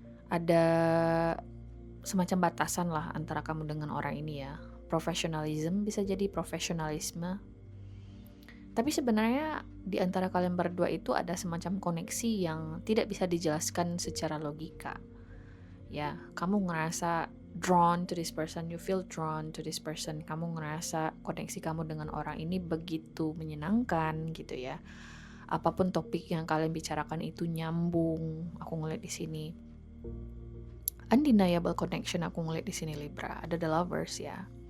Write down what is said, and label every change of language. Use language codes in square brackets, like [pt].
[id] Ada semacam batasan lah antara kamu dengan orang ini ya. Professionalism bisa jadi profesionalisme. Tapi sebenarnya di antara kalian berdua itu ada semacam koneksi yang tidak bisa dijelaskan secara logika. Ya, kamu ngerasa [en] drawn to this person, you feel drawn to this person. [id] Kamu ngerasa koneksi kamu dengan orang ini begitu menyenangkan gitu ya. Apapun topik yang kalian bicarakan itu nyambung. Aku ngeliat di sini. [en] Undeniable connection [id] aku ngeliat di sini Libra. Ada the lovers ya.